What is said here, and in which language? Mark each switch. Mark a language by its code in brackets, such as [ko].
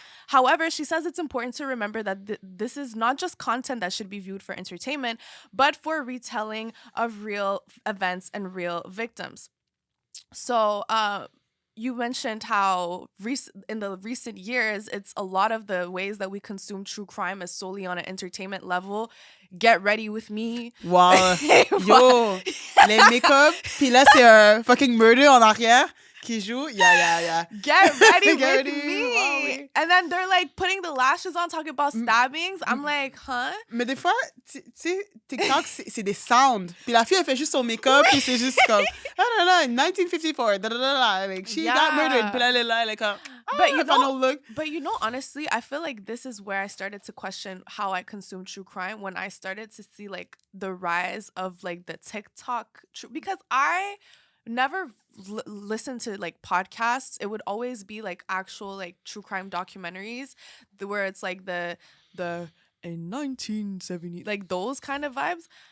[en] However, she says it's important to remember that this is not just content that should be viewed for entertainment, but for retelling of real events and real victims. So, you mentioned how in the recent years, it's a lot of the ways that we consume true crime is solely on an entertainment level. Get ready with me. Wow. [fr] Yo, les make-up, puis là, c'est un [en] fucking murder [fr] en arrière qui joue. [en] Yeah. Get ready with me. Wow. And then they're like putting the lashes on, talking about stabbings. I'm like, huh? [fr] Mais des fois, tu sais, TikTok, c'est des sounds. Puis la fille, elle fait juste son make-up, puis c'est juste comme, [en] I don't know, 1954, like, she got murdered. [fr] Puis là, elle est là, elle est comme, [en] But you know, honestly, I feel like this is where I started to question how I consume true crime, when I started to see like the rise of like the TikTok, because I never listened to like podcasts. It would always be like actual like true crime documentaries where it's like the in 1970, like those kind of vibes.